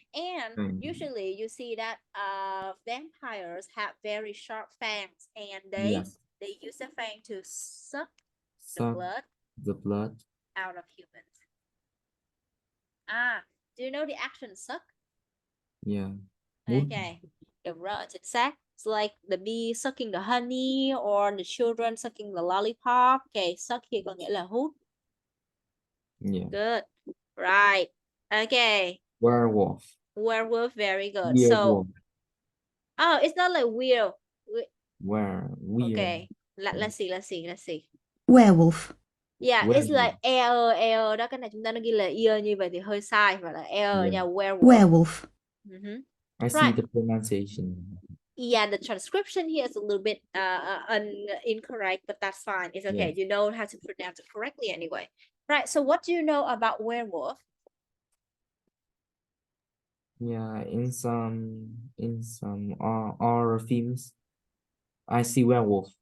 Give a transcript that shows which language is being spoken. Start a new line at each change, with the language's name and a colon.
English: And usually you see that vampires have very sharp fangs, and they use the fang to suck the blood out of humans. Do you know the action suck? Yeah.
Vietnamese: Okay, đúng rồi, chính xác.
English: It's like the bee sucking the honey or the children sucking the lollipop. Okay, suck here
Vietnamese: có nghĩa là hút.
English: Yeah. Good. Right. Okay. Werewolf. Werewolf, very good. Werewolf. So, it's not like weird. Weird. Okay. Let's see. Werewolf. Yeah, it's like air
Vietnamese: đó. Cái này chúng ta nó ghi là ear như vậy thì hơi sai, và là air nha, werewolf.
English: Werewolf. I see the pronunciation. Yeah, the transcription here is a little bit incorrect, but that's fine. It's okay. You know how to pronounce it correctly anyway. Right. So what do you know about werewolf? Yeah, in some horror films, I see werewolf.